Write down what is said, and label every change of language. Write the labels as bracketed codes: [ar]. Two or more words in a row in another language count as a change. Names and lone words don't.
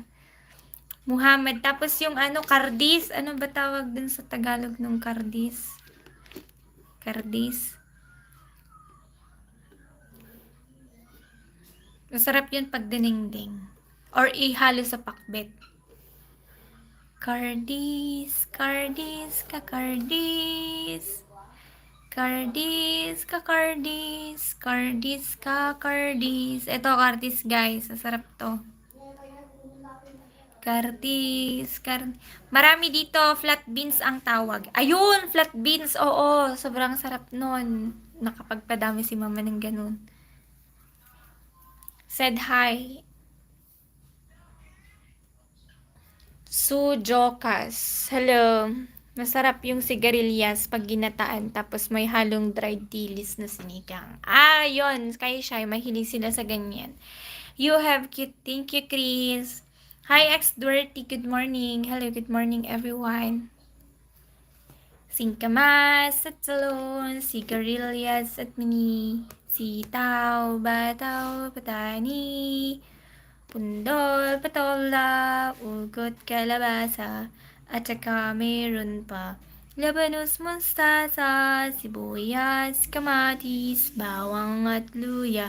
[tl] Muhammad. Tapos yung ano, kardis. Ano ba tawag dun sa Tagalog ng kardis? Kardis. Masarap yun pag dinengdeng. Or ihalo sa pakbet. Kardis, kardis, kakardis. Kardis, kakardis. Kardis, kakardis. Ito, kardis guys. Masarap to. Kardis, marami dito, [en] flat beans [tl] ang tawag. Ayun, [en] flat beans, [tl] oo. Sobrang sarap nun. Nakapagpadami si mama ng ganun. [en] Said hi. Sujokas. Hello. [tl] Masarap yung sigarilyas pag ginataan tapos may halong dried dilis na sinigang. Yun. Kaya siya, mahilig sila sa ganyan. [en] You have cute. Thank you, Chris. Hi, X-Dirty. Good morning. Hello, good morning, everyone. [tl] Singkamas at salon, sigarilyas at mini, sitaw, bataw, patani, pundol, patola, ugot, kalabasa, at saka meron pa labanos, mustasa, sibuyas, kamatis, bawang at luya.